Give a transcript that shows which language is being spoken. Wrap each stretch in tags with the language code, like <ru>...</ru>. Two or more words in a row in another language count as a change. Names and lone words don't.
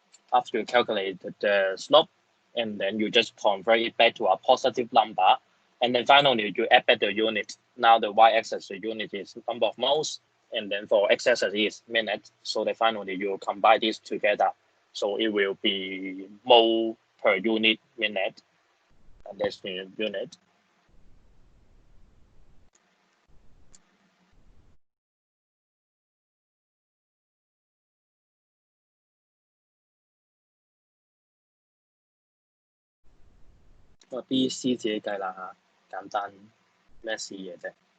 <en>after you calculate the slope, and then you just convert it back to a positive number, and then finally you add back the unit. Now the y-axis, the unit is number of moles, and then for x-axis is minute. So then finally you combine these together. So it will be mole per unit minute, and that's the unit.</en> <yue>個 B、C 自己計啦嚇，簡單咩事嘢啫？</yue>